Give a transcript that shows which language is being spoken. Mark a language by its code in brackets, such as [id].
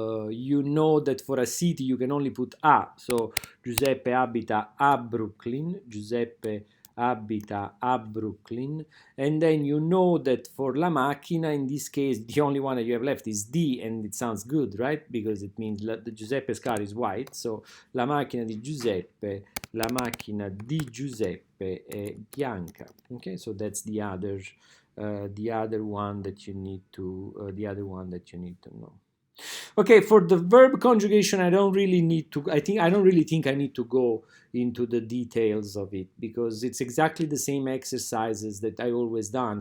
[en] You know that for a city you can only put a. So [it] Giuseppe abita a Brooklyn. Giuseppe abita a Brooklyn. [en] And then you know that for la macchina, in this case, the only one that you have left is D, and it sounds good, right? Because it means the Giuseppe's car is white. [it] So la macchina di Giuseppe, la macchina di Giuseppe è bianca. [en] Okay, so that's the other one that you need to know. Okay, for the verb conjugation, I don't really think I need to go into the details of it, because it's exactly the same exercises that I always done.